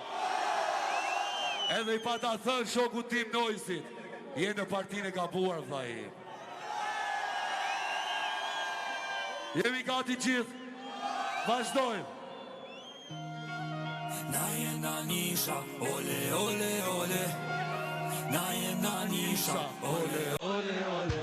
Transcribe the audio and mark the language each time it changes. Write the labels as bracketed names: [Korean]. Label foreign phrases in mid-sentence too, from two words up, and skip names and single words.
[Albanian] Edhe i pata thënë shoku tim Nojsit, je në partinë e gabuar, vllai. Jemi gati gjithë. Vazhdojmë. Na jena nisha, ole, ole, ole. Na jena nisha, ole, ole, ole.